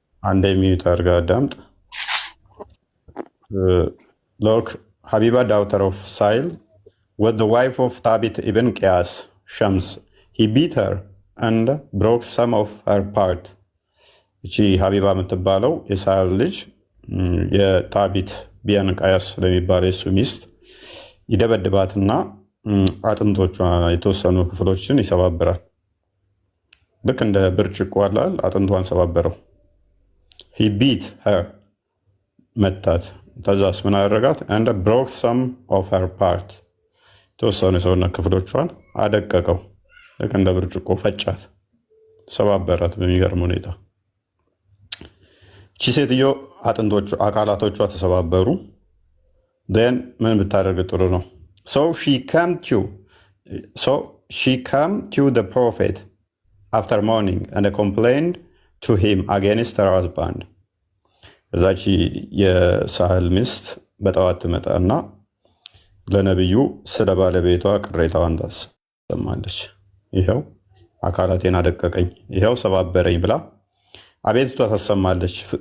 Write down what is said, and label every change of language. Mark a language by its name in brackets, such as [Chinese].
[Amharic] አንድ የሚታርግ አዳምጥ። [English] look, Habiba daughter of Sail was the wife of Thabit ibn Qais Shams. He beat her and broke some of her part. [Amharic] እቺ ሀቢባ የምትባለው የሳህል ልጅ የታቢት ቢያንቃያስ ስለሚባለው የሱ ሚስት ይደበድባትና አጥንቶቿ የተወሰኑ ክፍሎችን ይሰባብራል። ልክ እንደ ብርጭቆ አላል አጥንቷን ሰባበረው። [English] ሂ ቢት ሄር [Amharic] መታት። ተዛስ ምን አደረጋት? [English] አንድ ብሮክ ሰም ኦፍ ሄር ፓርት [Amharic] የተወሰኑ የሰውነት ክፍሎቿን አደቀቀው። ልክ እንደ ብርጭቆ ፈጫት፣ ሰባበራት በሚገርም ሁኔታ። እቺ ሴትዮ አካላቶቿ ተሰባበሩ። ን ምን ብታደርግ ጥሩ ነው? [English] So she came to the prophet after morning and complained to him against her husband. [Amharic] እዛች የሳህል ሚስት በጠዋት ትመጣና ለነቢዩ ስለ ባለቤቷ ቅሬታዋን ታሰማለች። ይኸው አካላቴን አደቀቀኝ፣ ይኸው ሰባበረኝ ብላ አቤቱታ ታሰማለች።